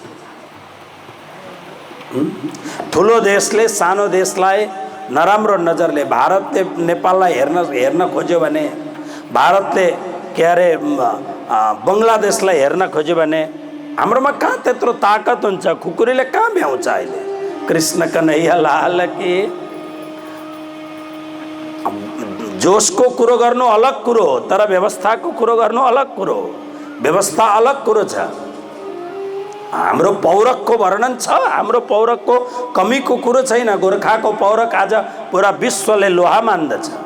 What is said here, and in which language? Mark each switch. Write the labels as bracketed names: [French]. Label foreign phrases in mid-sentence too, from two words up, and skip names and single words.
[Nepali] ठुलो देशले सानो देशलाई नराम्रो नजरले, भारतले नेपाललाई हेर्न खोज्यो भने, भारतले के अरे बङ्गलादेशलाई हेर्न खोज्यो भने, हाम्रोमा कहाँ त्यत्रो ताकत हुन्छ? खुकुरीले कहाँ भ्याउँछ अहिले? [Hindi] कृष्ण कन्हैया लाल की। [Nepali] जोशको कुरो गर्नु अलग कुरो हो, तर व्यवस्थाको कुरो गर्नु अलग कुरो हो। व्यवस्था अलग कुरो छ। हाम्रो पौरखको वर्णन छ, हाम्रो पौरखको कमीको कुरो छैन। गोर्खाको पौरख आज पुरा विश्वले लोहा मान्दछ।